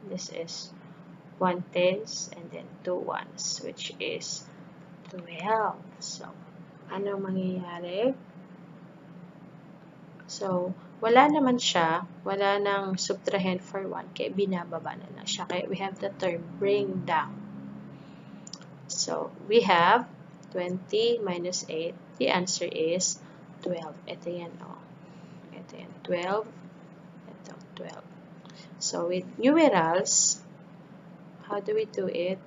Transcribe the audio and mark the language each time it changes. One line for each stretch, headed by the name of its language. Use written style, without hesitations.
English: This is 1 tens and then 2 ones, which is 12.
Filipino: So, ano mangyayari? So, wala naman siya, wala nang subtrahend for 1, kaya binababa na lang siya.
English: Kaya we have the term bring down. So, we have 20 minus 8. The answer is 12.
Filipino: Ito yan, Ito yan,
English: 12. Ito, 12. So, with numerals, how do we do it?